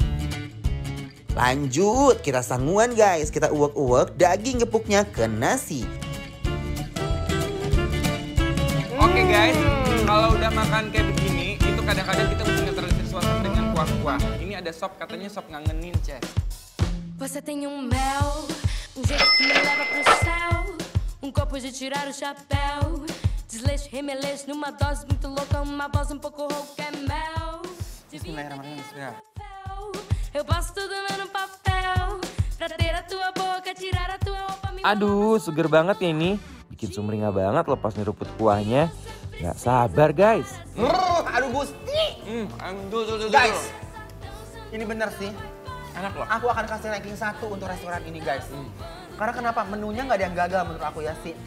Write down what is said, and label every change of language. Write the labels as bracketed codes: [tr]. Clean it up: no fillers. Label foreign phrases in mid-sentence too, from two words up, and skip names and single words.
[id] Lanjut, kita sanguan guys. Kita uwek-uwek daging gepuknya ke nasi. Oke guys, kalau udah makan kayak begini, itu kadang-kadang kita mesti ngetradisi sesuatu dengan kuah-kuah. Ini ada sop, katanya sop ngangenin, Jess. [pt] Você tem mel, jeito que me leva pro céu, copo de tirar o chapéu, desleixo, remeleixo numa dose muito louca, uma voz pouco rouca é mel. [ar] بسم الله الرحمن الرحيم. [id] Ya. [pt] Eu passo tudo no papel, pra ter a tua boca, tirar a tua roupa, me [id] Aduh, seger banget ya ini. Bikin sumringah banget lepas nyeruput kuahnya. Gak sabar guys. Aduh Gusti. Tuh. Guys, ini bener sih. Enak loh. Aku akan kasih ranking 1 untuk restoran ini guys. Karena kenapa? Menunya nggak ada yang gagal menurut aku ya sih.